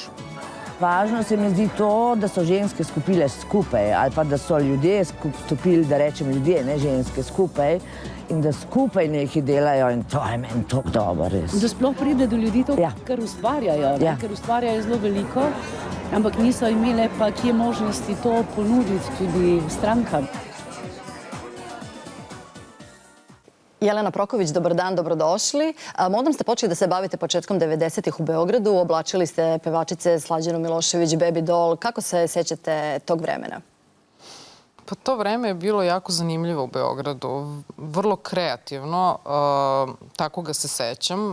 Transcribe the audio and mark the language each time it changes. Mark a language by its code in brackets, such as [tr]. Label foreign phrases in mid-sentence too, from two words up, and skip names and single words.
[sl] Važno se mi zdi to, da so ženske skupile skupaj, ali pa da so ljudje stopili, da rečem ljudje, ne ženske, skupaj in da skupaj nekaj delajo in to je meni tako dobro, res. Da sploh pride do ljudi to, kar ustvarjajo, ker ustvarjajo zelo veliko, ampak niso imele pa kje možnosti to ponuditi tudi strankam. [bs] Jelena Proković, dobar dan, dobrodošli. Modom ste počeli da se bavite početkom 90-ih u Beogradu, oblačili ste pevačice Slađanu Milošević, Baby Doll. Kako se sjećate tog vremena? [sr] Pa to vreme je bilo jako zanimljivo u Beogradu, vrlo kreativno, tako ga se sećam.